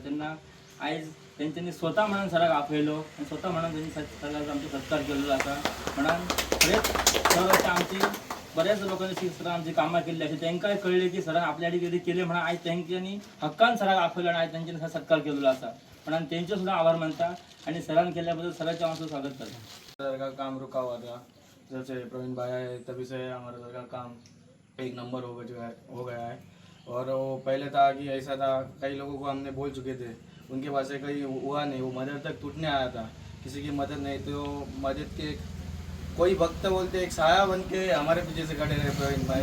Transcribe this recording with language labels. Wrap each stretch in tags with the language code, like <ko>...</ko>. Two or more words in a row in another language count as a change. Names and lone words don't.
<kok>तेन्ना आयज तेंच्यांनी स्वता म्हणून सराक आपयलो आनी स्वता म्हणून तेंनी सराक आमचो सत्कार केल्लो आसा. म्हणून खरेंच सर अशें आमची बऱ्याच लोकांनी सरान आमची कामां केल्ली अशी तांकांय कळले की सरान आपल्या कितें केलें म्हणून आयज तेंच्यांनी हक्कान सराक आपयलो आनी आयज तेंच्यांनी सत्कार केल्लो आसा. म्हणून तेंचे सुद्दां आभार मानता आनी सरान केल्या बद्दल सराचें हांव स्वागत करता.</kok> <hi>दरगाह का काम रुका हुआ था जैसे प्रवीण भाई आए तभी से हमारा दरगाह काम एक नंबर हो गया है. और वो पहले था कि ऐसा था कई लोगों को हमने बोल चुके थे उनके पास से कहीं हुआ नहीं, वो मदद तक टूटने आया था किसी की मदद नहीं तो मदद के कोई भक्त बोलते एक साया बन के हमारे पीछे से खड़े रहे प्रवीण भाई.</hi>